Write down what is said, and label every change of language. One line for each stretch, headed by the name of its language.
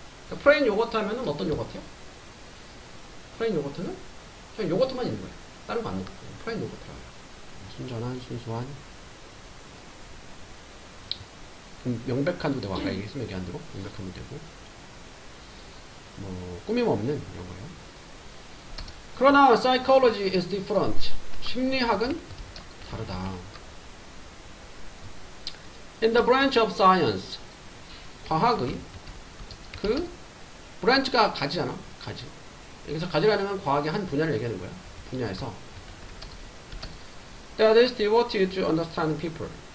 Korean: 그러니까 플레인 요거트 하면은 어떤 요거트요? 플레인 요거트는 그냥 요거트만 있는 거예요. 다른 거 안 넣고 플레인 요거트라고 해요. 순전한, 순수한, 명백한 무대고 아까 얘기했으면 얘기 안 되고 명백한 무대고 뭐 꾸밈 없는 이런 거예요. 그러나
English: psychology is different.
Korean: 심리학은 다르다.
English: In the branch of science.
Korean: 과학의 그 branch가 가지잖아. 가지. 여기서 가지라는 건 과학의 한 분야를 얘기하는 거야. 분야에서
English: that is devoted to understanding people.